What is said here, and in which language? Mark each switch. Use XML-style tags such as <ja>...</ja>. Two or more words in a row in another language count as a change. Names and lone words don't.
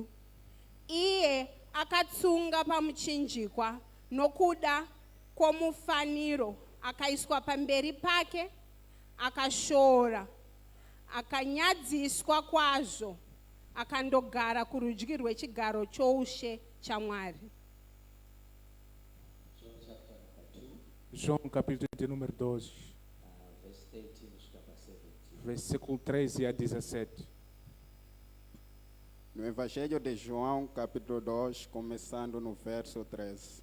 <sn>Iye akatsunga pamuchinjikwa nokuda kwomufaniro akaiswa pamberi pake, akashora, akanyadziswa kwazvo, akandogara kurudyi rwechigaro choushe chaMwari.</sn> <pt>João capítulo de número 12, versículo 13 a 17. No Evangelho de João, capítulo 2, começando no verso 13.</pt>